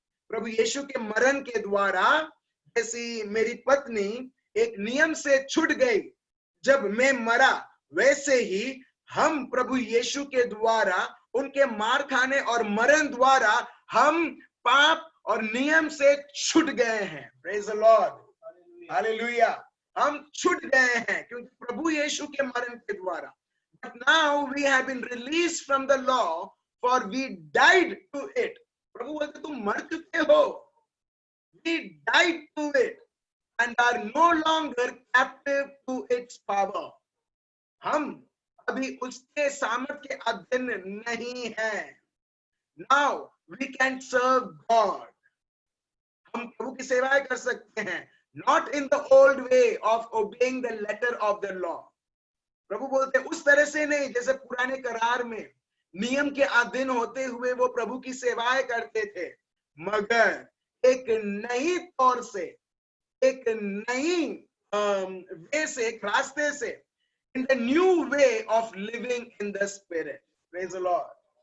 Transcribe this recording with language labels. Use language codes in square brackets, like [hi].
[hi] प्रभु यीशु के मरण के द्वारा, जैसी मेरी पत्नी एक नियम से छूट गई जब मैं मरा, वैसे ही हम प्रभु यीशु के द्वारा, उनके मार खाने और मरण द्वारा हम पाप और नियम से छूट गए हैं। [en] Praise the Lord, hallelujah. [hi] हम छूट गए हैं क्योंकि प्रभु यीशु के मरण के द्वारा। [en] But now we have been released from the law for we died to it. [hi] प्रभु बोलते तुम मर चुके हो, [en] we died to it and are no longer captive to its power. [hi] हम अभी उसके सामर्थ्य के अधीन नहीं है। [en] Now we can serve God. [hi] हम प्रभु की सेवाएं कर सकते हैं, [en] not in the old way of obeying the letter of the law. [hi] प्रभु बोलते उस तरह से नहीं जैसे पुराने करार में नियम के अधीन होते हुए वो प्रभु की सेवाएं करते थे, मगर एक नई तौर से, एक नई वे से, एक रास्ते से, [en] In the new way of living in the spirit. Praise the Lord.